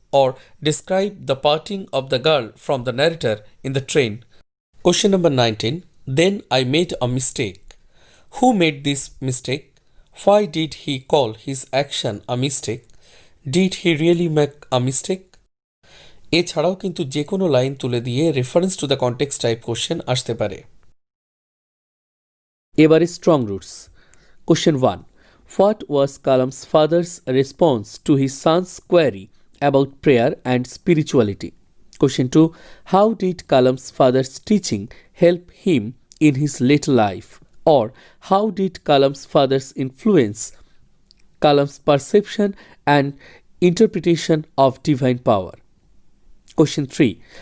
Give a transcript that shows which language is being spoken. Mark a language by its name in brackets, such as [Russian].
[English] Or describe the parting of the girl from the narrator in the train. Question number 19. Then I made a mistake. Who made this mistake? Why did he call his action a mistake? Did he really make a mistake? [Bangla] এছাড়াও কিন্তু যে কোনো line তুলে দিয়ে reference to the context type question আসতে পারে। এবারে strong roots. Question 1. [English] What was Kalam's father's response to his son's query about prayer and spirituality? Question 2. How did Kalam's father's teaching help him in his later life? Or how did Kalam's father's influence Kalam's perception and interpretation of divine power? Question 3.